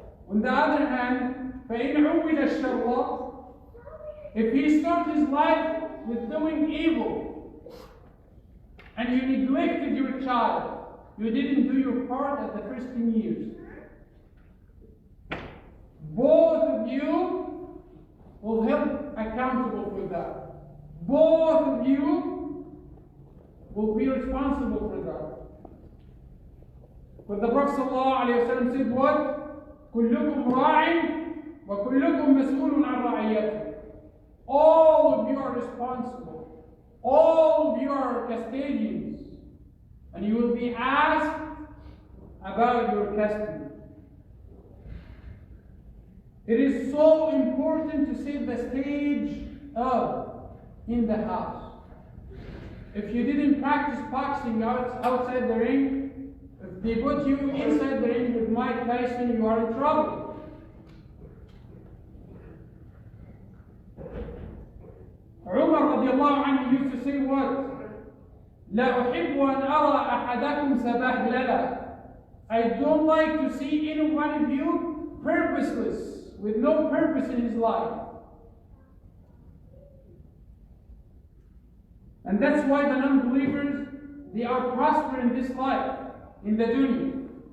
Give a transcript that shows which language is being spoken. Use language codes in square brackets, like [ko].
[en] On the other hand, [ar] فَإِنْ عُوِّدَ الشَّرَّ, [en] if he starts his life with doing evil, and you neglected your child, you didn't do your part at the first 10 years, both of you will held accountable for that. Both of you will be responsible for that. But the Prophet ﷺ said what? [ar] كلكم راع وكلكم مسؤول عن رعيته. [en] All of you are responsible. All of you are custodians. And you will be asked about your custody. It is so important to set the stage up in the house. If you didn't practice boxing outside the ring, if they put you inside the ring with Mike Tyson, you are in trouble. Umar radiallahu anhu used to say what? [ar] لا أحب أن أرى أحدكم سبهللا. [en] I don't like to see any one of you purposeless, with no purpose in his life. And that's why the non-believers, they are prospering in this life, in the dunya.